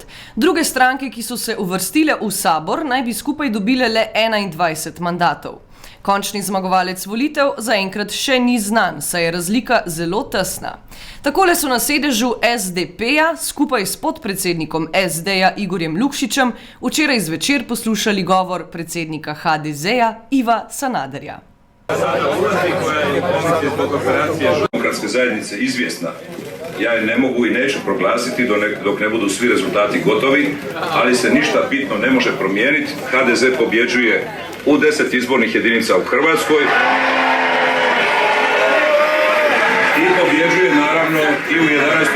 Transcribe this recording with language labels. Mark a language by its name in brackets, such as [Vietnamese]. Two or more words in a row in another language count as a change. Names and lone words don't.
[Slovenian] Druge stranke, ki so se uvrstile v sabor, naj bi skupaj dobile le 21 mandatov. Končni zmagovalec volitev zaenkrat še ni znan, saj je razlika zelo tesna. Takole so na sedežu SDP-ja skupaj s podpredsednikom SD-ja Igorjem Lukšičem včeraj zvečer poslušali govor predsednika HDZ-ja Iva Sanaderja. [Croatian] Demokratske zajednice izvjesna. Ja je ne mogu i neću proglasiti dok ne budu svi rezultati gotovi, ali se ništa bitno ne može promijeniti. HDZ pobjeđuje u 10 izbornih jedinica u Hrvatskoj i pobjeđuje naravno i u 11.